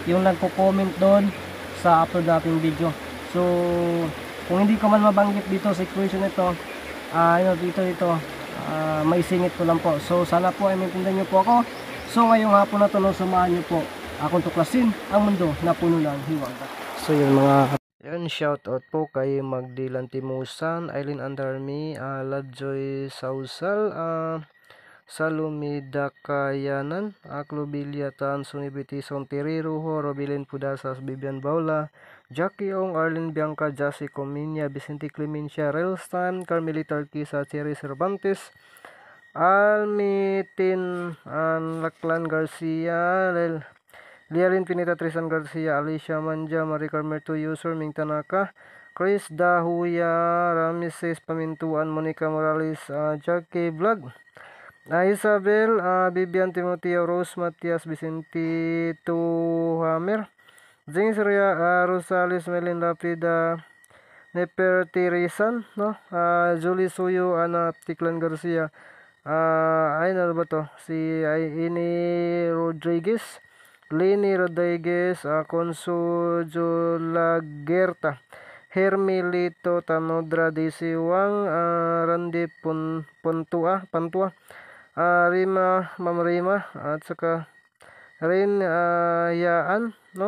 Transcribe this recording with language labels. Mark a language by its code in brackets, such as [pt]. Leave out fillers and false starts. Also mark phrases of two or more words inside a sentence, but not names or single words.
[tl] Yung nagko-comment doon sa upload nating video. So kung hindi ko man mabanggit dito sa exploration nito, dito may singit ko lang po. So sana po ay maintindihan nyo po ako. So ngayong hapon na to, no, samahan nyo po akong tuklasin ang mundo na puno ng hiwaga. So yun mga Yun, [en] shout out [tl] po kay Magdilan Timusan, Eileen Andarmi, Ladjoy Sausal, Salumi Dakayanan, Clovilia Tan, Sunibiti Sonteriruho, Robilin Pudasas, Bibian Baula, Jackie Ong, Arlene Bianca, Jassy Cominia, Vicente Clemencia, Relstan, Carmelita Arquisa, Cherry Cervantes, Almitin Laclan Garcia, Lialin Pinita, Trisan Garcia, Alicia Manja, Marie Carmer User, Ming Tanaka, Chris Dahuya, Ramses Pamintuan, Monica Morales, Jackie Vlog, Isabel, Bibian Timoteo, Rose Matias, Vicente Tuhamer, James Ria, Rosales, Melin Lapida, Nefertirisan, no? Julie Suyo, Ana Tiklan Garcia, ay ano ba to? Si Ini Rodriguez, Lini Rodriguez, Consuelo Lagerta, Hermelito Tanodra, Disiwang, Randy Pantua, Rima, Ma'am Rima, at saka Rin Yaan, no?